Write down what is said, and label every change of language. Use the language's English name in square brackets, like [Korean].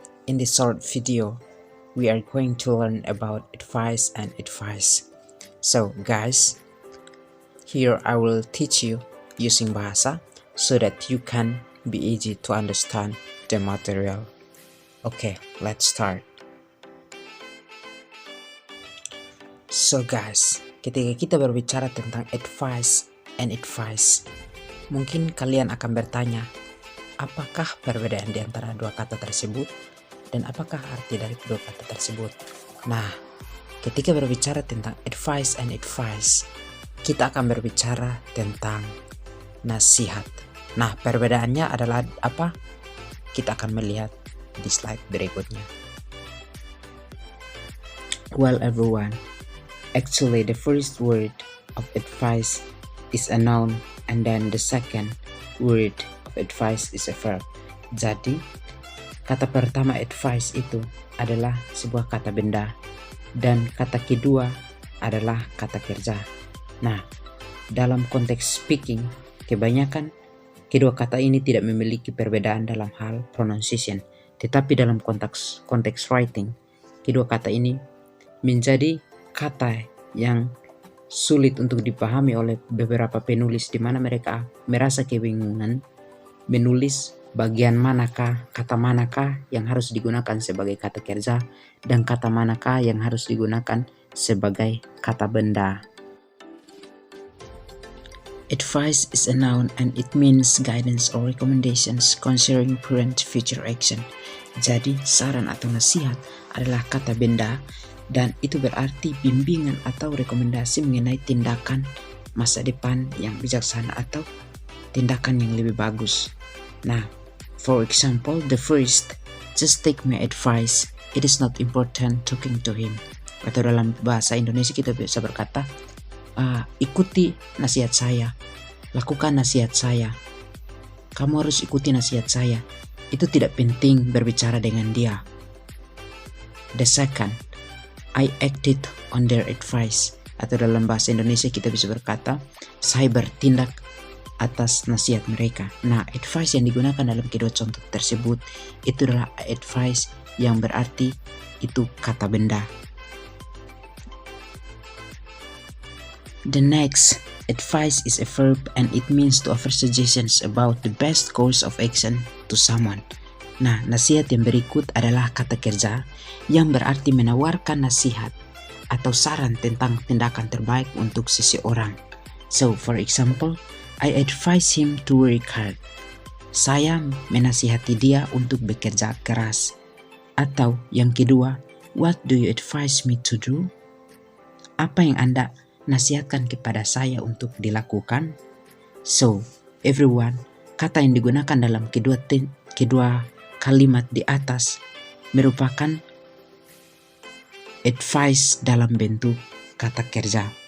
[English] In this short video, we are going to learn about advice and advice. So guys, here I will teach you using bahasa so that you can be easy to understand the material. Okay, let's start. [Indonesian] So guys, ketika kita berbicara tentang advice and advice, mungkin kalian akan bertanya, apakah perbedaan di antara dua kata tersebut dan apakah arti dari kedua kata tersebut? Nah, ketika berbicara tentang advice and advice, kita akan berbicara tentang nasihat. Nah, perbedaannya adalah apa? Kita akan melihat di slide berikutnya. [English] Well everyone, actually the first word of advice is a noun and then the second word advice is a verb. [Indonesian] Jadi kata pertama advice itu adalah sebuah kata benda dan kata kedua adalah kata kerja. Nah, dalam konteks speaking, kebanyakan kedua kata ini tidak memiliki perbedaan dalam hal pronunciation, tetapi dalam konteks writing, kedua kata ini menjadi kata yang sulit untuk dipahami oleh beberapa penulis, di mana mereka merasa kebingungan menulis bagian manakah, kata manakah yang harus digunakan sebagai kata kerja dan kata manakah yang harus digunakan sebagai kata benda. [English] Advice is a noun and it means guidance or recommendations concerning current future action. [Indonesian] Jadi saran atau nasihat adalah kata benda dan itu berarti bimbingan atau rekomendasi mengenai tindakan masa depan yang bijaksana atau tindakan yang lebih bagus. [English] Nah, for example, the first, just take my advice, it is not important talking to him. [Indonesian] Atau dalam bahasa Indonesia kita bisa berkata, ikuti nasihat saya, lakukan nasihat saya, kamu harus ikuti nasihat saya. Itu tidak penting berbicara dengan dia. [English] The second, I acted on their advice. [Indonesian] Atau dalam bahasa Indonesia kita bisa berkata, saya bertindak atas nasihat mereka. Nah, advice yang digunakan dalam kedua contoh tersebut itu adalah advice yang berarti itu kata benda. [English] The next, advice is a verb and it means to offer suggestions about the best course of action to someone. [Indonesian] Nah, nasihat yang berikut adalah kata kerja yang berarti menawarkan nasihat atau saran tentang tindakan terbaik untuk seseorang. [English] So, for example, I advise him to work hard. [Indonesian] Saya menasihati dia untuk bekerja keras. Atau yang kedua, [English] what do you advise me to do? [Indonesian] Apa yang Anda nasihatkan kepada saya untuk dilakukan? [English] So, everyone, [Indonesian] kata yang digunakan dalam kedua kalimat di atas merupakan advice dalam bentuk kata kerja.